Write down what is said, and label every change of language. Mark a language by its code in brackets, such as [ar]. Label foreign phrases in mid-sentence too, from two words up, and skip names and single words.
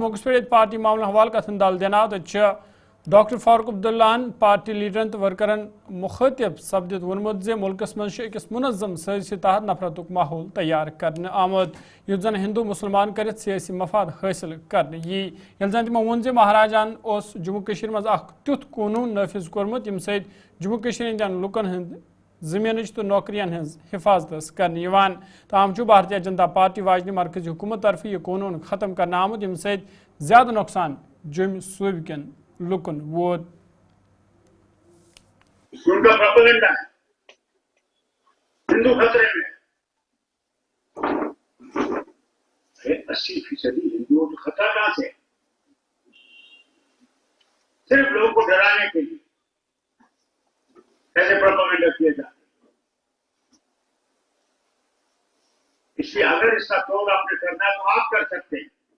[ks] موقع پہ پارٹی معاملہ حوالہ کتن دل دین آو ڈاکٹر فاروق عبداللہ پارٹی لیڈرن تو ورکرن مخاطب سپدت وونمت زِ ملکس مز اکس منظم سیاسی تحت نفرتک ماحول تیار کرنے آمد یت زن ہندو مسلمان کرت سیاسی مفاد حاصل کرنے یل زن تمو وون زِ مہاراجان اس جموں کشیر مز اخ تیتھ قانون نافذ کورمت یم سید جموں کشیر ہندین لکن ہند زمینچ تو نوکریان ہز حفاظت کرنے یوان تاہم بھارتیہ جنتا پارٹی واجنی مرکزی حکومت طرف یہ قانون ختم کرنے آمد یم سید زیادہ نقصان جم صوبہ کن لکن ووت [ur] ان کا پروپیگنڈا ہے ہندو خطرے میں 80% ہندوؤں کو خطرہ کہاں سے صرف لوگوں کو ڈرانے کے لیے ایسے پروپیگنڈا کیا جاتا ہے اس لیے اگر اس کا توڑ آپ نے کرنا ہے تو آپ کر سکتے ہیں